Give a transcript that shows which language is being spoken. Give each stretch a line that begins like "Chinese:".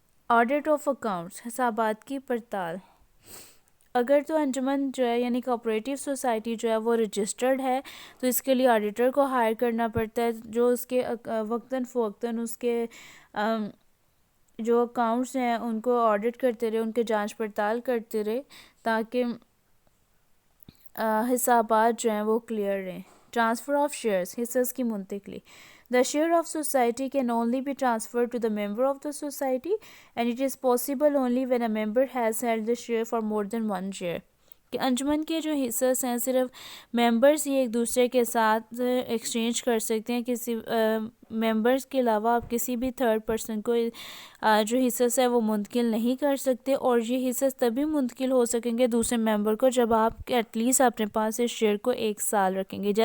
Urdu: Audit of accounts, حسابات کی پڑتال. اگر تو انجمن جو ہے یعنی کوآپریٹو سوسائٹی جو ہے وہ رجسٹرڈ ہے تو اس کے لیے آڈیٹر کو ہائر کرنا پڑتا ہے، جو اس کے وقتاً فوقتاً اس کے جو اکاؤنٹس ہیں ان کو آڈٹ کرتے رہے، ان کے جانچ پڑتال کرتے رہے تاکہ حسابات جو ہیں وہ کلیئر رہیں. ٹرانسفر آف شیئرز، حصص کی منتقلی.
English: The share of society can only be transferred to the member of the society, and it is possible only when a member has held the share for more than one year.
Urdu: کہ انجمن کے جو حصص ہیں صرف members ہی ایک دوسرے کے ساتھ ایکسچینج کر سکتے ہیں. کسی ممبرز کے علاوہ آپ کسی بھی تھرڈ پرسن کو جو حصص ہے وہ منتقل نہیں کر سکتے، اور یہ حصص تبھی منتقل ہو سکیں گے دوسرے ممبر کو جب آپ ایٹ لیسٹ اپنے پاس اس شیئر کو 1 سال رکھیں گے.